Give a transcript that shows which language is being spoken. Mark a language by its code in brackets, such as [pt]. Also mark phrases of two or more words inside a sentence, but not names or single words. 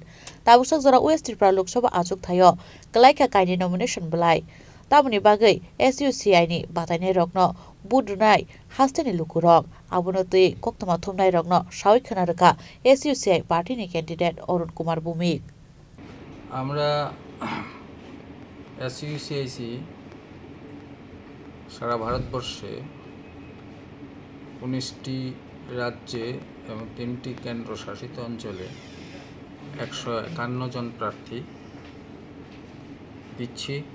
[trp] Tabusak jora West Tripura Lok Sabha Achuk Thayo kalaika kaini nomination blai. Tabuni bagai SUCI ni batainai rokno budunai hasteni lukurok abunotui koktoma thumnai rokno sawik khana rekha SUCI party ni candidate Arun Kumar Bhumik. [bn] আমরা SUCIC সারা ভারতবর্ষে 19টি রাজ্যে এবং 3টি কেন্দ্রশাসিত অঞ্চলে 151 জন প্রার্থী দিচ্ছি।